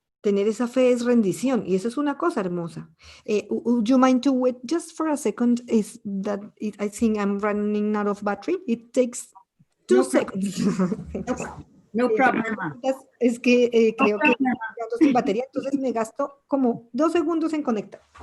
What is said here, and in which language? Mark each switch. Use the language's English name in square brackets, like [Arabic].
[Spanish] Tener esa fe es rendición, y eso es una cosa hermosa. [English] Would you mind to wait just for a second? I think I'm running out of battery. It takes 2 seconds. No problem. [Spanish] Es que creo que ando sin batería, entonces me gasto como 2 segundos en conectar.